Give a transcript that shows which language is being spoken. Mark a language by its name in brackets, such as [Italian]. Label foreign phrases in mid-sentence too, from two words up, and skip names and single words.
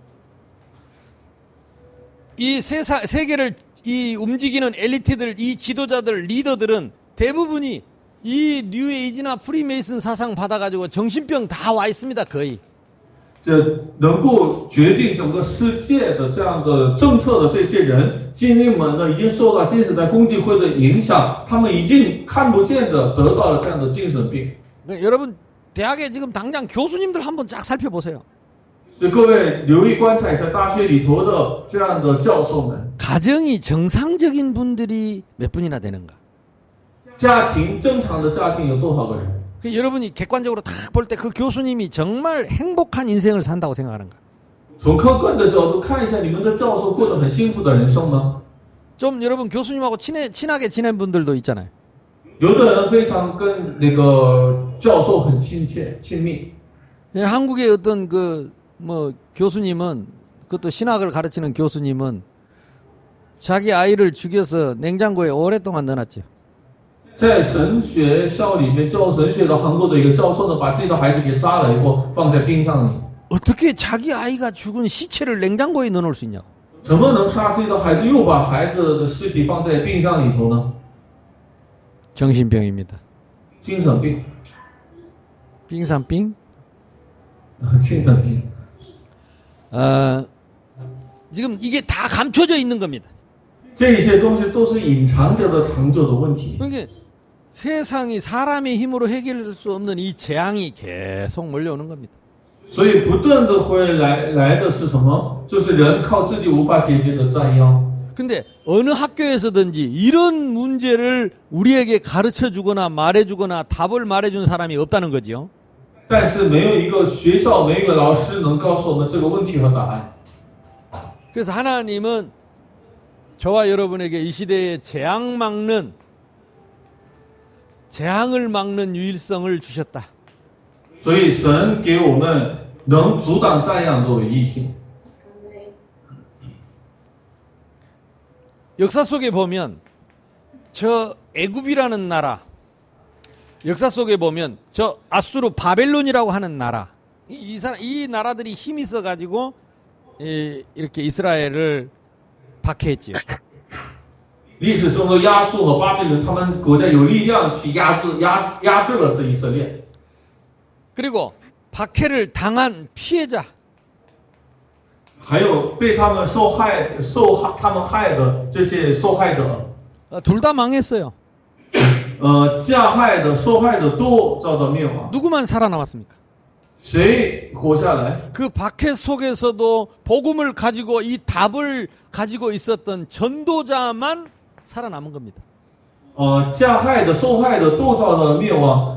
[Korean] 이 세계를 이 움직이는 엘리트들, 이 지도자들, 리더들은 대부분이 이 뉴에이지나 프리메이슨 사상 받아가지고 정신병 다 와 있습니다, 거의. [Chinese] 这能够决定整个世界的这样的政策的这些人，精英们呢，已经受到新时代共济会的影响，他们已经看不见的得到了这样的精神病。 [Korean] 그러니까 여러분 대학에 지금 당장 교수님들 한번 쫙 살펴보세요. [Chinese] 所以各位留意观察一下大学里头的这样的教授们， [Korean] 가정이 정상적인 분들이 몇 분이나 되는가? [Chinese] 家庭正常的家庭有多少个人？ [Korean] 그 여러분이 객관적으로 딱 볼 때 그 교수님이 정말 행복한 인생을 산다고 생각하는가? [Chinese] 从客观的角度看一下，你们的教授过得很幸福的人生吗？ [Korean] 좀 여러분 교수님하고 친하게 지낸 분들도 있잖아요. [Chinese] 有的人非常跟那个教授很亲切亲密。 [Korean] 한국의 어떤 교수님은 그것도 신학을 가르치는 교수님은 자기 아이를 죽여서 냉장고에 오랫동안 넣어놨죠. [Chinese] 在神学校里面教神学的韩国的一个教授呢，把自己的孩子给杀了以后放在冰箱里。 [Korean] 어떻게 자기 아이가 죽은 시체를 냉장고에 넣어놓을 수 있냐고. [Chinese] 怎么能杀自己的孩子，又把孩子的尸体放在冰箱里头呢？ [Korean] 정신병입니다. [Chinese] 精神病， [Korean] 빙산빙? [Chinese] 精神病。 [Korean] 지금 이게 다 감춰져 있는 겁니다. [Chinese] 这些东西都是隐藏着的长久的问题。 [Korean] 그러니까 세상이 사람의 힘으로 해결할 수 없는 이 재앙이 계속 몰려오는 겁니다. [Chinese] 所以不断的会来的是什么？就是人靠自己无法解决的灾殃。 [Korean] 근데 어느 학교에서든지 이런 문제를 우리에게 가르쳐 주거나 말해 주거나 답을 말해 준 사람이 없다는 거지요. [Chinese] 但是没有一个学校，没有一个老师能告诉我们这个问题和答案。 [Korean] 그래서 하나님은 저와 여러분에게 이 시대에 재앙을 막는 유일성을 주셨다. [Chinese] 所以神给我们能阻挡灾殃的唯一性。 [Korean] 역사 속에 보면 저 애굽이라는 나라, 역사 속에 보면 저 아수르 바벨론이라고 하는 나라, 이 나라들이 힘이 있어 가지고 이렇게 이스라엘을 박해했지요. [Chinese] 历史中的亚述和巴比伦，他们国家有力量去压制了这以色列。 [Korean] 그리고 박해를 당한 피해자, [Chinese] 还有被他们他们害的这些受害者， [Korean] 둘 다 망했어요. [Chinese] 加害的、受害的都遭到灭亡。 [Korean] 누구만 살아남았습니까? [Chinese] 谁活下来？ [Korean] 그 박해 속에서도 복음을 가지고 이 답을 가지고 있었던 전도자만 살아남은 겁니다. [Chinese] 加害的、受害的都遭到了灭亡。